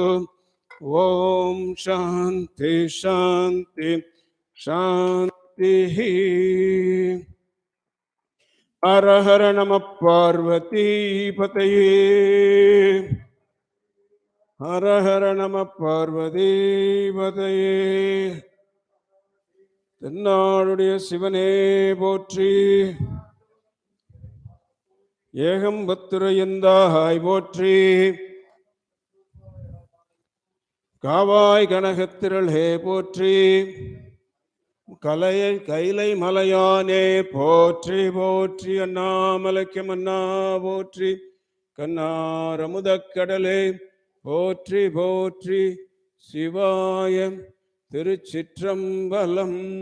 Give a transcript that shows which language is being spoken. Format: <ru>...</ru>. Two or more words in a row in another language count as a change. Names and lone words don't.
<sa>ओम शांति शांति शांति। हर हर नमः पार्वती पतये। हर हर नमः पार्वती पतये।</sa> <ta>தென்னாடுடைய சிவனே போற்றி, ஏகம்பத்துரையந்தாய் போற்றி, காவாய் கனகத்திரளே போற்றி, கைலை மலையானே போற்றி போற்றி, அண்ணாமலைக்கு மன்னா போற்றி, கண்ணாரமுதக்கடலே போற்றி போற்றி, சிவாய திருச்சிற்றம்பலம்.</ta>